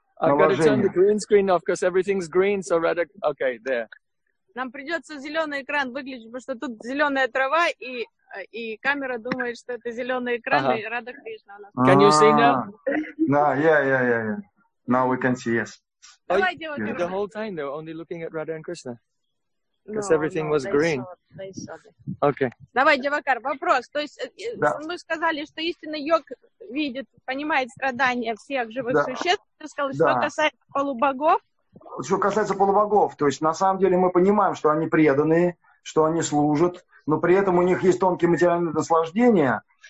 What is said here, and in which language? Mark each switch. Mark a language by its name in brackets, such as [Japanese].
[English] I've got to turn the green screen off, because everything's green, so Radha... Okay, there. [Russian] Нам придется зеленый экран выключить, потому что тут зеленая трава и камера думает, что это зеленый экран, и Рада Кришна у нас. [English] Can you see now? No, yeah. Now we can see, yes. [Russian] Давай, девочки. [English] The whole time they were only looking at Radha and Krishna. Because everything was green. Okay. [Russian] Давай, Девакар, вопрос. То есть мы сказали, что истинный йог видит, понимает страдания всех живых существ. Ты сказал, что касается полубогов. Что касается полубогов, то есть на самом деле мы понимаем, что они преданные, что они служат, но при этом у них есть тонкие материальные наслаждения.